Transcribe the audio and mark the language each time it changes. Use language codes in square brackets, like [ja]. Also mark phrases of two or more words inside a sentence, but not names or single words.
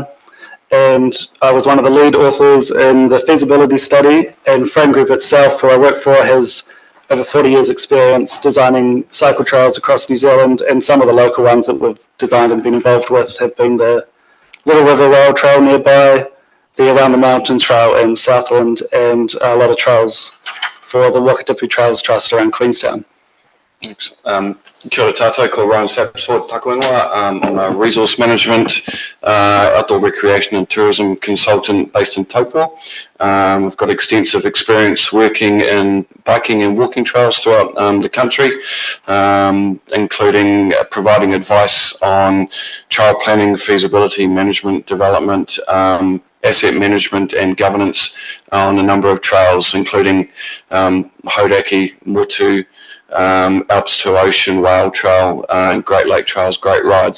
[en] And I was one of the lead authors in the feasibility study, and Frame Group itself, who I work for, has over 40 years experience designing cycle trails across New Zealand, and some of the local ones that we've designed and been involved with have been the Little River Rail Trail nearby, the Around the Mountain Trail in Southland, and a lot of trails for the Wakatipu Trails Trust around Queenstown. Thanks. [mi] Kia ora tātou, ko Ryan Sapsford, taku ingoa. [en] I'm a resource management, outdoor recreation and tourism consultant based in Taupo. I've got extensive experience working in biking and walking trails throughout the country, including providing advice on trail planning, feasibility, management, development, asset management and governance on a number of trails, including Hauraki, Mutu, Alps to Ocean, Whale Trail, and Great Lake Trails, Great Rides.